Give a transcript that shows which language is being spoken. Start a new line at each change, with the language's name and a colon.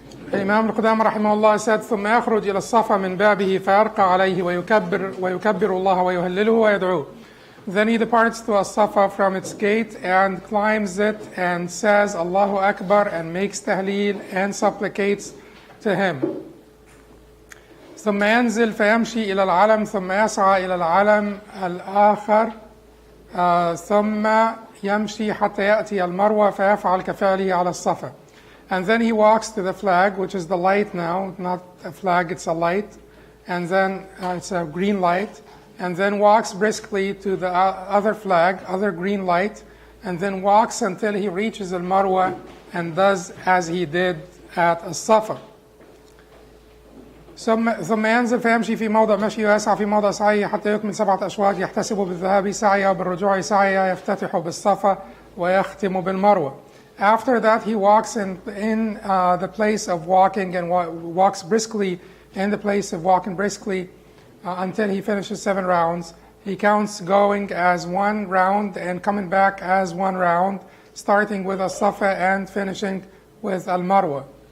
English: Imam al-Qudamah rahimahullah said,
Arabic: ثم يخرج إلى الصفا من بابه فيرقى عليه ويكبر الله ويهلله ويدعوه.
English: Then he departs to as-Safa from its gate and climbs it and says Allahu Akbar and makes tahleel and supplicates to him.
Arabic: ثم ينزل فيمشي إلى العلم ثم يسعى إلى العلم الآخر ثم يمشي حتى يأتي المروة فيفعل كفعله على الصفا.
English: And then he walks to the flag, which is the light now, not a flag, it's a light. And then it's a green light. And then walks briskly to the other flag, other green light. And then walks until he reaches al-Marwa and does as he did at as-Safa.
Arabic: ثم ينزل فيمشي في موضع مشي ويسعى في موضع سعيه حتى يكمل 7 أشواط يحتسب بالذهاب سعيه وبالرجوع سعيه يفتتح بالصفا ويختم بالمروة.
English: After that, he walks in the place of walking and walks briskly in the place of walking briskly until he finishes 7 rounds. He counts going as 1 round and coming back as 1 round, starting with as-Safa and finishing with al-Marwa.